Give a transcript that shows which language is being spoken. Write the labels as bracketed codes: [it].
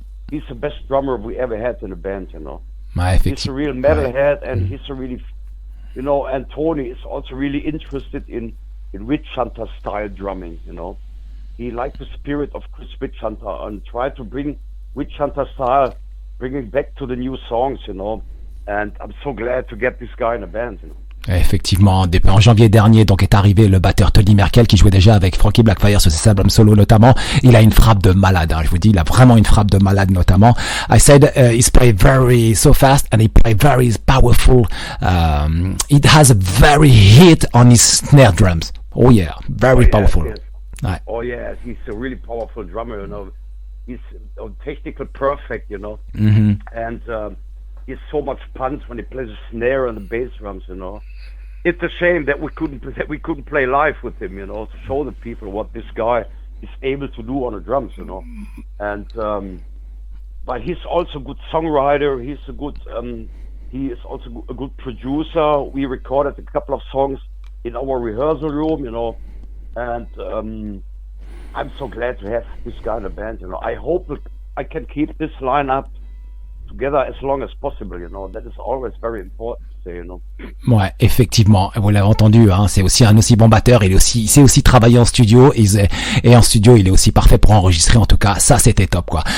[en] He's the best drummer we ever had in the band, you know. He's a real metalhead, and he's a really, you know, and Toni is also really interested in Witch Hunter style drumming, you know. He liked the spirit of Chris Witch Hunter and tried to bring Witch Hunter style, bringing back to the new songs, you know. And I'm so glad to get this guy in the band, you know. [fr] Effectivement, en janvier dernier, donc est arrivé le batteur Toni Merkel qui jouait déjà avec Frankie Blackfire sur ses albums solo notamment. Il a une frappe de malade, hein, je vous dis, il a vraiment une frappe de malade notamment. [en] I said he's played very so fast and he played very powerful. It has a very hit on his snare drums. Oh yeah, very powerful. Yes. [fr] Ouais. [en] Oh yeah, he's a really powerful drummer, you know. He's technical perfect, you know. And he has so much punch when he plays the snare and the bass drums, you know. It's a shame that we couldn't play live with him, you know, to show the people what this guy is able to do on the drums, you know. And but he's also a good songwriter. He is also a good producer. We recorded a couple of songs in our rehearsal room, you know. And I'm so glad to have this guy in the band, you know. I hope that I can keep this lineup together as long as possible, you know. That is always very important to say, you know. [fr] Ouais, effectivement, vous l'avez entendu, hein, c'est aussi un aussi bon batteur, il sait aussi travailler en studio, et en studio, il est aussi parfait pour enregistrer, en tout cas, ça c'était top, quoi.